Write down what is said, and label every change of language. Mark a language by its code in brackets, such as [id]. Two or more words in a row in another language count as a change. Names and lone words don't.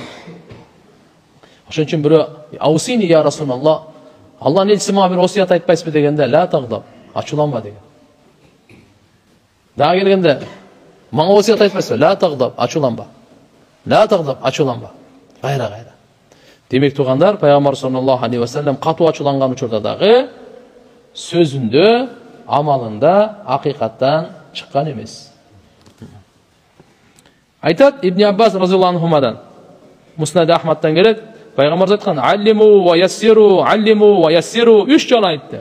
[ky] Ошон үчүн бирөө [ar] أوصني يا رسول الله, [ky] Аллахнын элчиси мага бир осуят айтпайсызбы дегенде, [ar] لا تغضب, [ky] ачууланба деген. Дагы келгенде мага осуят айтпайсызбы, [ar] لا تغضب, [ky] ачууланба. [ar] لا تغضب, [ky] ачууланба. Кайра. Демек туугандар, Пайгамбар [ar] صلى الله عليه وسلم [ky] катуу ачууланган учурда дагы сөзүндө, амалында акыйкаттан чыккан эмес. Айтат Ибн Аббас [ar] رضي الله عنهما, [ky] Муснад Ахмадтан келет, Пайгамбар айткан: [ar] "علموا ويسروا علموا ويسروا" [ky] 3 жолу айтты.